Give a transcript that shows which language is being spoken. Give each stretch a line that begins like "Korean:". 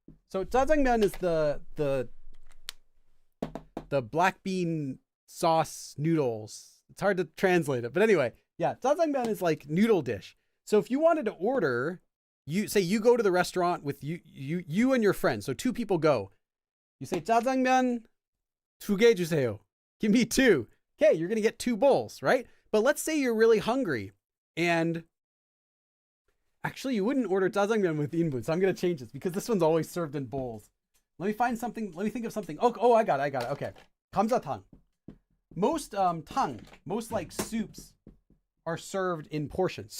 English: So 짜장면 is the black bean sauce noodles. It's hard to translate it, but anyway, yeah, 짜장면 is like noodle dish. So if you wanted to order, you go to the restaurant with you and your friend. So 2 people go. You say
Korean: 짜장면 2개 주세요.
English: Give me 2. Okay, you're gonna get 2 bowls, right? But let's say you're really hungry, and actually you wouldn't order 짜장면 with 인분. So I'm gonna change this because this one's always served in bowls. Let me find something. Let me think of something. Oh, I got it. Okay, 감자탕. Most most like soups are served in portions.